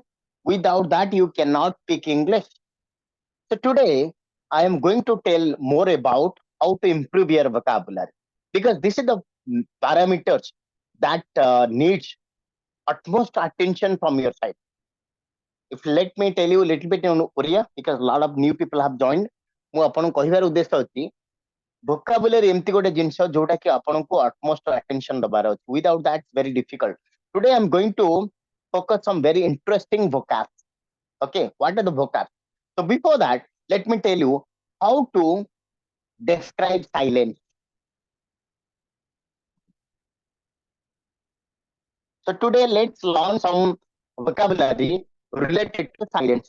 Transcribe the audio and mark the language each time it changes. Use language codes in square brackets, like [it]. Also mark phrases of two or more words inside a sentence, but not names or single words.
[en] Without that, you cannot speak English. So today, I am going to tell more about how to improve your vocabulary, because this is the parameters that needs utmost attention from your side. If let me tell you a little bit in Oriya, because a lot of new people have joined. [or] ମୁଁ ଆପଣଙ୍କୁ କହିବାର ଉଦ୍ଦେଶ୍ୟ ଅଛି vocabulary ଏମିତି ଗୋଟେ ଜିନିଷ ଯୋଉଟା କି ଆପଣଙ୍କୁ [en] utmost attention [or] ଦବାର ଅଛି. [en] Without that, very difficult. Today, I'm going to focus on very interesting vocab. Okay, what are the vocab? So before that, let me tell you how to describe silence. So today, let's learn some vocabulary related to silence.